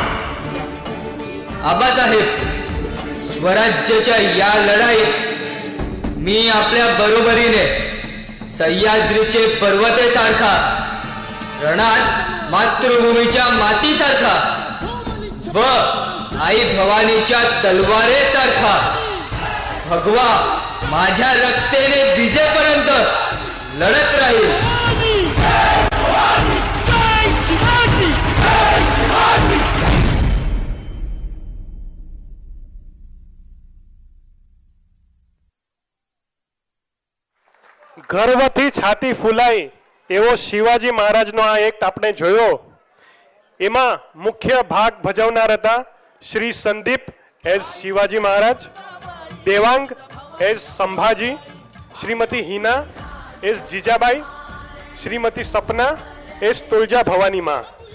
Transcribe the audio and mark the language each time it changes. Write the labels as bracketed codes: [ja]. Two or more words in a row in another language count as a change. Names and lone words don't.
[mr] आबासाहेब, स्वराज्याच्या या लढाईत मी आपल्या बरोबरीने सह्याद्रीचे पर्वतेसारखा, रणात मातृभूमीच्या मातीसारखा व आई भवानीच्या तलवारेसारखा भगवा माझ्या रक्तेने भिजेपर्यंत लढत राहील। जय भवानी जय शिवाजी जय शिवाजी। [gu] ગર્વથી છાતી ફૂલાઈ એવો શિવાજી મહારાજનો આ એક્ટ આપણે જોયો। એમાં મુખ્ય ભાગ ભજવનાર હતા શ્રી સંદીપ એઝ શિવાજી મહારાજ, દેવાંગ એઝ સંભાજી, શ્રીમતી હિના એઝ જીજાબાઈ, શ્રીમતી સપના એઝ તુલજા ભવાની માં।